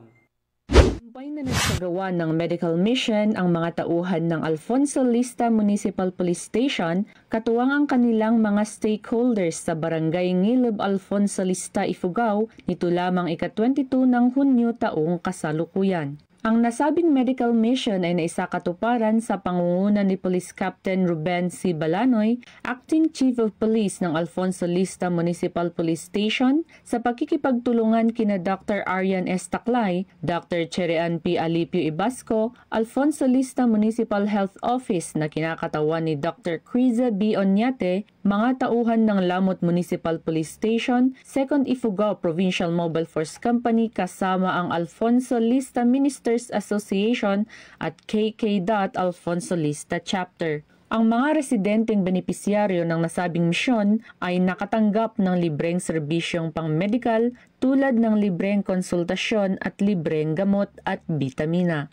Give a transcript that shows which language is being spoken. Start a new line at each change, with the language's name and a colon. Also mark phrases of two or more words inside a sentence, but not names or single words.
Filipino: Tagumpay na nagsagawa ng
English: medical mission
Filipino: ang mga tauhan ng Alfonso Lista Municipal Police Station katuwang ang kanilang mga stakeholders sa Barangay Ngileb, Alfonso Lista, Ifugao nito lamang ika-22 ng Hunyo taong kasalukuyan. Ang nasabing
English: medical mission
Filipino: ay naisakatuparan sa pangunguna ni Police Captain Ruben C. Balanoy,
English: Acting Chief of Police
Filipino: ng Alfonso Lista Municipal Police Station, sa pagkikipagtulungan kina Dr. Arian S. Taklay, Dr. Cherean P. Alipio Ibasco, Alfonso Lista Municipal Health Office na kinakatawan ni Dr. Criza B. Onyate, mga tauhan ng Lamot Municipal Police Station, 2nd Ifugao Provincial Mobile Force Company kasama ang Alfonso Lista Ministers Association at KK. Alfonso Lista Chapter. Ang mga residenteng benepisyaryo ng nasabing misyon ay nakatanggap ng libreng serbisyong pang-medical tulad ng libreng konsultasyon at libreng gamot at bitamina.